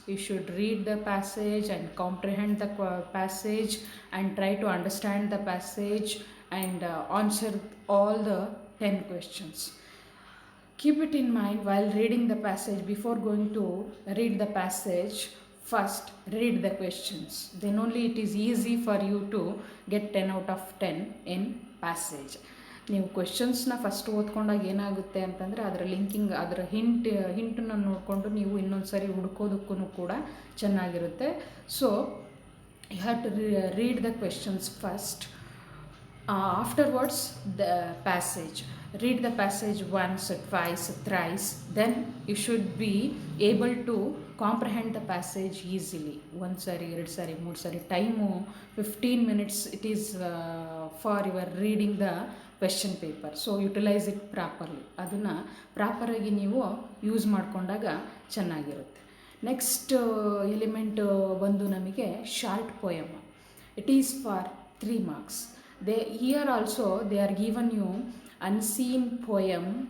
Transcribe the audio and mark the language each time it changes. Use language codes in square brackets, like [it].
[en] You should read the passage and comprehend the passage and try to understand the passage and answer all the 10 questions. Keep it in mind while reading the passage. Before going to read the passage, first read the questions. Then only it is easy for you to get 10 out of 10 in passage. [kn] ನೀವು ಕ್ವೆಶನ್ಸ್ನ first ಓದ್ಕೊಂಡಾಗ ಏನಾಗುತ್ತೆ ಅಂತಂದರೆ ಅದರ linking, ಅದರ ಹಿಂಟನ್ನು ನೋಡಿಕೊಂಡು ನೀವು ಇನ್ನೊಂದು ಸರಿ ಹುಡ್ಕೋದಕ್ಕೂ ಕೂಡ ಚೆನ್ನಾಗಿರುತ್ತೆ. [en] So you have to read the questions first. Afterwards, the passage. Read the passage once, twice, thrice. Then you should be able to comprehend the passage easily. One sari, [kn] ಎರಡು sari, ಮೂರು sari. [en] Time 15 minutes it is for your reading the question paper. So utilize it properly. [kn] ಅದನ್ನು ಪ್ರಾಪರಾಗಿ ನೀವು use ಮಾಡಿಕೊಂಡಾಗ ಚೆನ್ನಾಗಿರುತ್ತೆ. Next element ಬಂದು ನಮಗೆ short poem. [en] It is for 3 marks. Here also they are given you unseen poem.